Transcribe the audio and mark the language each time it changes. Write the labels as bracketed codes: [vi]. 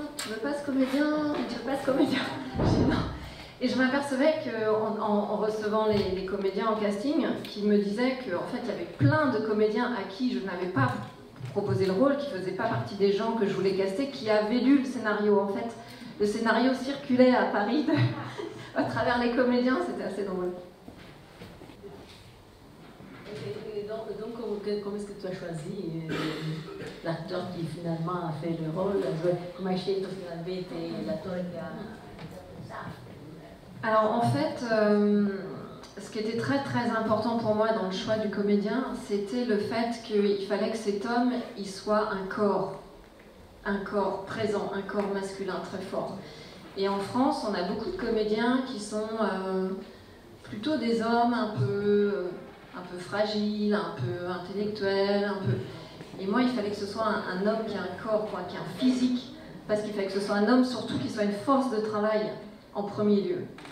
[fr] Tu veux pas ce comédien? Tu veux pas ce comédien ?» Je dis non. Et je m'apercevais qu'en recevant les comédiens en casting, qui me disaient qu'en fait il y avait plein de comédiens à qui je n'avais pas proposé le rôle, qui ne faisaient pas partie des gens que je voulais caster, qui avaient lu le scénario. En fait, le scénario circulait à Paris à travers les comédiens, c'était assez drôle. Donc, comment est-ce que tu as choisi l'acteur qui finalement a fait le rôle? [it] Come hai scelto finalmente l'attore che ha... [fr] Alors en fait, ce qui était très très important pour moi dans le choix du comédien, c'était le fait qu'il fallait que cet homme il soit un corps présent, un corps masculin très fort. Et en France, on a beaucoup de comédiens qui sont plutôt des hommes un peu fragiles, un peu intellectuels, Et moi, il fallait que ce soit un homme qui a un corps, quoi, qui a un physique, parce qu'il fallait que ce soit un homme surtout qui soit une force de travail en premier lieu.